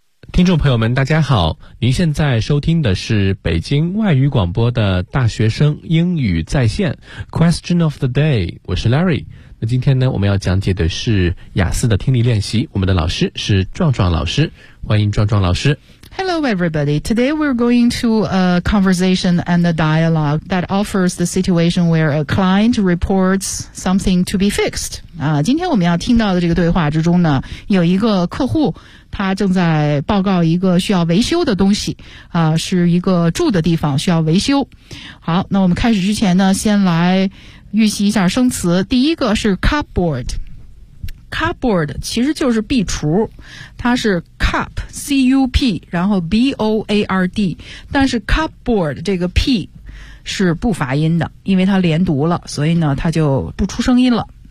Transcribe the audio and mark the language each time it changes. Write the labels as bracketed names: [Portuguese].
[Chinese] 听众朋友们大家好，您现在收听的是北京外语广播的大学生英语在线 Question of the day， 我是 Larry。那今天呢，我们要讲解的是雅思的听力练习，我们的老师是壮壮老师，欢迎壮壮老师。 [English] Hello everybody, today we're going to a conversation and a dialogue that offers the situation where a client reports something to be fixed. [Chinese] 今天我们要听到的这个对话之中呢，有一个客户他正在报告一个需要维修的东西，是一个住的地方需要维修。好，那我们开始之前呢，先来预习一下生词。第一个是 cupboard。Cupboard 其实就是壁橱，它是 cup C-U-P 然后 B-O-A-R-D， 但是 cupboard 这个 P 是不发音的，因为它连读了，所以呢它就不出声音了。